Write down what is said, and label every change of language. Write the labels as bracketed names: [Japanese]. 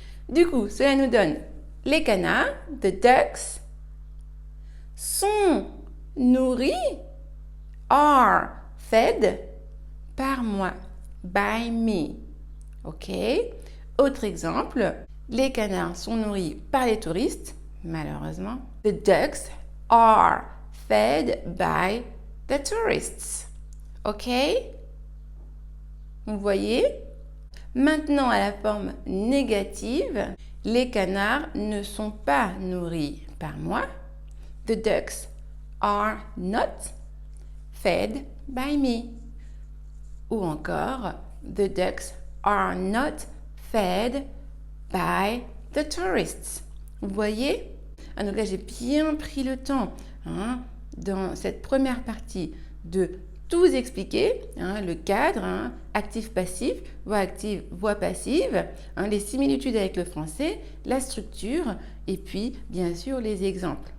[French] Du coup, cela nous donne les canards, [English] the ducks, [French] sont nourris, [English] are fed, [French] par moi, [English] by me. [French] Ok? Autre exemple, les canards sont nourris par les touristes, malheureusement. [English] The ducks are fed by the tourists. [French] Ok? Vous voyez? Maintenant, à la forme négative, les canards ne sont pas nourris par moi. [English] The ducks are not fed by me. [French] Ou encore, [English] the ducks are not fed by the tourists. [French] Vous voyez? Donc là, j'ai bien pris le temps dans cette première partie de tout vous expliquer, le cadre, actif-passif, voix active, voix passive, les similitudes avec le français, la structure et puis bien sûr les exemples.